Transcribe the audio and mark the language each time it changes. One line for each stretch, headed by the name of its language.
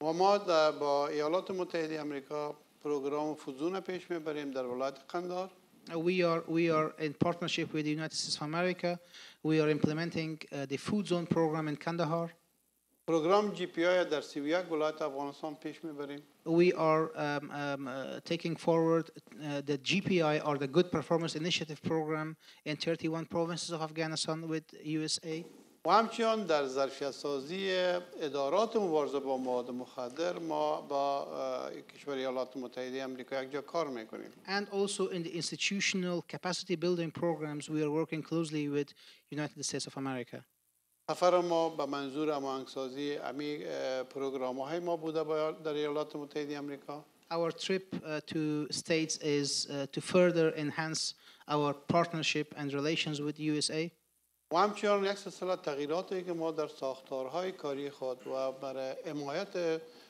Persian: و ما با ایالات متحده آمریکا پروگرام فوزون پیش میبریم در ولایت قندهار.
English: We are in partnership with the United States of America. We are implementing the food zone program in Kandahar.
Persian: پروگرام GPI در 31 ولایت افغانستان پیش میبریم.
English: We are taking forward the GPI or the Good Performance Initiative program in 31 provinces of Afghanistan with USA.
Persian: و همچنین در ظرفیت سازی ادارات مبارزه با مواد مخدر ما با کشور ایالات متحده آمریکا یک جا کار میکنیم.
English: And also in the institutional capacity building programs we are working closely with United States of America.
Persian: سفر ما به منظور هماهنگسازی امی پروگرام‌های ما بوده در ایالات متحده آمریکا.
English: Our trip to states is to further enhance our partnership and relations with USA.
Persian: و همچنین یک سلسله تغییراتی که ما در ساختارهای کاری خود و برای حمایت